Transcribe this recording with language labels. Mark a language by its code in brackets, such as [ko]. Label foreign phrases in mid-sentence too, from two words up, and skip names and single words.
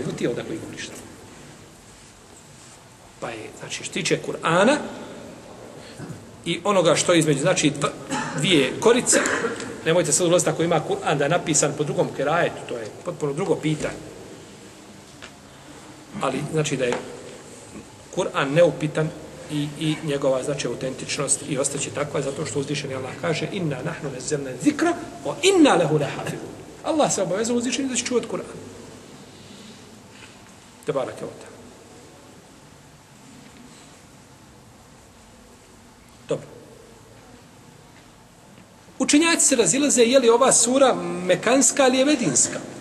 [bs] Nego ti onda koji govoriš tamo. Pa je, znači, što tiče Kur'ana i onoga što je između, znači, dvije korice, nemojte sad ulaziti ako ima Kur'an da je napisan po drugom kerajetu, to je potpuno drugo pitanje. Ali, znači, da je Kur'an neupitan i njegova, znači, autentičnost i ostaće takva, zato što uzvišeni Allah kaže [ar] إنا نحن نزلنا الذكر وإنا له لحافظون. [bs] Allah se obavezao uzvišeni da će čuvati Kur'an. [ar] تبارك وتعالى. Dobro. [bs] Učenjaci se razilaze je li ova sura mekanska ili je medinska.